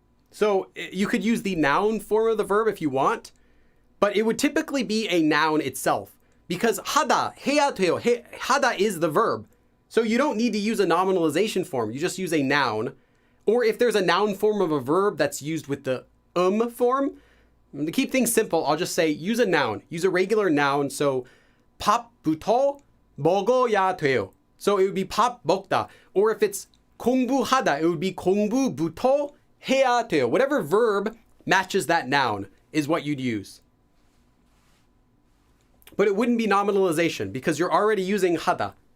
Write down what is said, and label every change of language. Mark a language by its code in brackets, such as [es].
[en] So you could use the noun form of the verb if you want, but it would typically be a noun itself because 하다, 해야 돼요. 하다 is the verb. So you don't need to use a nominalization form. You just use a noun. Or if there's a noun form of a verb that's used with the form, to keep things simple, I'll just say use a noun. Use a regular noun. [ko] So 밥부터 먹어야 돼요. [en] So it would be 밥 먹다. Or if it's 공부하다, it would be [ko] 공부부터 해야 돼요. [en] Whatever verb matches that noun is what you'd use. But it wouldn't be nominalization because you're already using 하다.